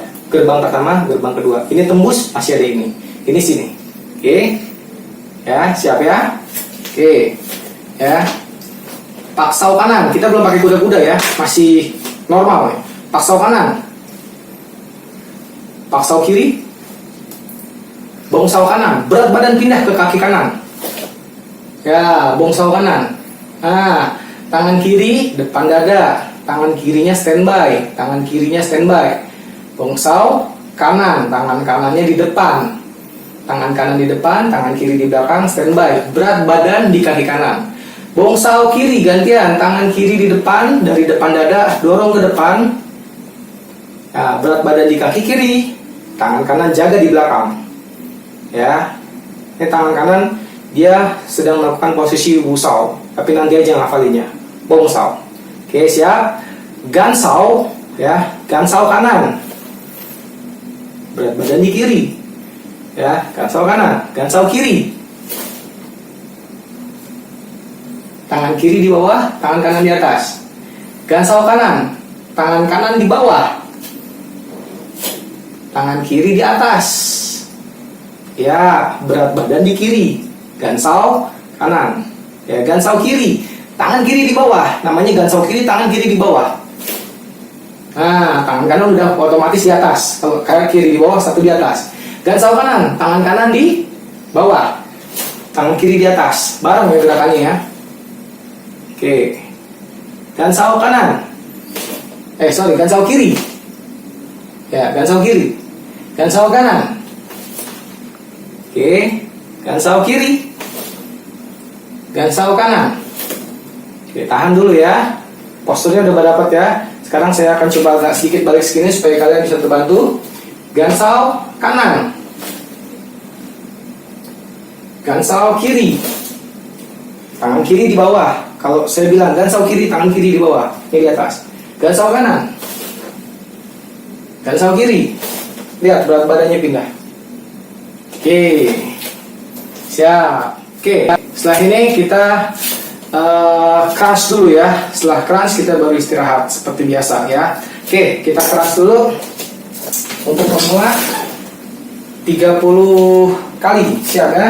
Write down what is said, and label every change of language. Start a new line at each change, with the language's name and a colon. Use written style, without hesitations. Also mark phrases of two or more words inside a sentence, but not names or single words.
Indonesian: Gerbang pertama, gerbang kedua. Ini tembus, masih ada ini. Ini sini. Oke. Ya, siap ya. Oke. Ya. Pak sao kanan. Kita belum pakai kuda-kuda ya. Masih normal ya. Pak sao kanan. Pak sao kiri. Bong sao kanan. Berat badan pindah ke kaki kanan. Ya, bong sao kanan. Nah, tangan kiri depan dada. Tangan kirinya standby. Tangan kirinya standby. Bong sao kanan. Tangan kanannya di depan. Tangan kanan di depan, tangan kiri di belakang, standby. Berat badan di kaki kanan. Bong sao kiri gantian. Tangan kiri di depan, dari depan dada, dorong ke depan. Nah, berat badan di kaki kiri. Tangan kanan jaga di belakang. Ya, ini tangan kanan dia sedang melakukan posisi wu sao, tapi nanti aja ngafalinnya. Bong sao. Oke, siap. Gan sao, ya, gan sao kanan. Berat badan di kiri. Ya, gan sao kanan, gan sao kiri. Tangan kiri di bawah, tangan kanan di atas. Gan sao kanan, tangan kanan di bawah. Tangan kiri di atas. Ya, berat badan di kiri. Gan sao kanan. Ya, gan sao kiri. Tangan kiri di bawah. Namanya gan sao kiri, tangan kiri di bawah. Nah, tangan kanan udah otomatis di atas. Kalau kayak kiri di bawah, satu di atas. Gan sao kanan, tangan kanan di bawah. Tangan kiri di atas. Bareng ya gerakannya ya. Oke. Gan sao kanan. Gan sao kiri. Ya, gan sao kiri. Gan sao kanan. Oke, gan sao kiri. Gan sao kanan. Oke, tahan dulu ya. Posturnya udah dapat ya. Sekarang saya akan coba agak sedikit balik sini supaya kalian bisa terbantu. Gan sao kanan. Gan sao kiri. Tangan kiri di bawah. Kalau saya bilang gan sao kiri, tangan kiri di bawah. Ini di atas. Gan sao kanan. Gan sao kiri. Lihat berat badannya pindah. Oke. Siap. Oke. Setelah ini kita crunch dulu ya. Setelah crunch kita baru istirahat seperti biasa ya. Oke, kita crunch dulu. Untuk pemula 30 kali. Siap ya.